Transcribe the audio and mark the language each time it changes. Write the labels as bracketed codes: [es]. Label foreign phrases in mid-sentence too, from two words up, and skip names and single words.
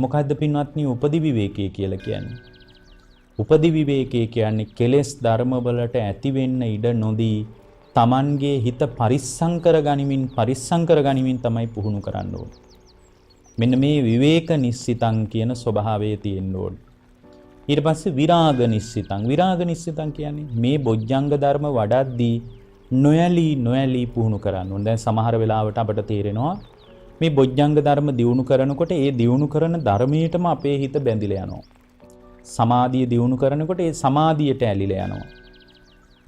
[si] මොකද්ද පින්වත්නි උපදි විවේකය කියලා කියන්නේ? උපදි විවේකය කියන්නේ කෙලෙස් ධර්ම වලට ඇති වෙන්න ඉඩ නොදී Tamanගේ හිත පරිස්සම් කරගනිමින් තමයි පුහුණු කරන්න ඕන. මෙන්න මේ [pi] විවේක නිස්සිතං [si] කියන ස්වභාවය තියෙන්න ඕන. ඊට පස්සේ [pi] විරාග නිස්සිතං. විරාග නිස්සිතං [si] කියන්නේ මේ බොජ්ජංග ධර්ම වඩද්දී නොයලී පුහුණු කරන්න ඕන. දැන් සමහර වෙලාවට අපට තේරෙනවා මේ බොජ්ජංග ධර්ම දියුණු කරනකොට ඒ දියුණු කරන ධර්මයටම අපේ හිත බැඳිලා යනවා. සමාධිය දියුණු කරනකොට ඒ සමාධියට ඇලිලා යනවා.